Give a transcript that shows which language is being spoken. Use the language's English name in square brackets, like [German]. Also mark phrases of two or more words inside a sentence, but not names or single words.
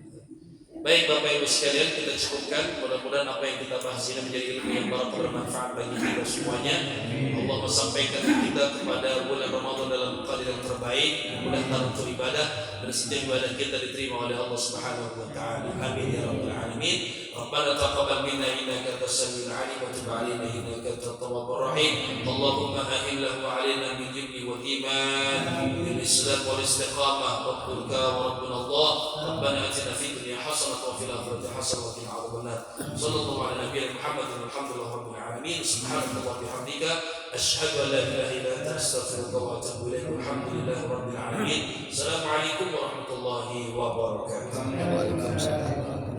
[Indonesian] Baik Bapak Ibu sekalian, kita cukupkan. Mudah-mudahan apa yang kita bahas ini menjadi ilmu yang bermanfaat bagi kita semuanya. Allah sampaikan kita kepada bulan Ramadan dalam keadaan terbaik, mudah-mudahan untuk ibadah dan setiap ibadah kita diterima oleh Allah [Arabic] سبحانه وتعالى. آمين يا رب العالمين. ربنا تقبل منا إنك أنت السميع العليم وتب علينا إنك أنت التواب الرحيم. اللهم أهله علينا بالجبر والإيمان بالإسلام والاستقامة وقولك وربنا الله. ربنا آتنا في الدنيا حسنة وفي الآخرة حسنة وقنا عذاب النار. صلى الله على نبينا محمد والحمد لله رب العالمين. سبحان الله وبحمدك أشهد أن لا إله إلا أنت أستغفرك وأتوب إليك. والحمد لله رب العالمين. السلام عليكم ورحمة الله وبركاته. Waalaikumsalam.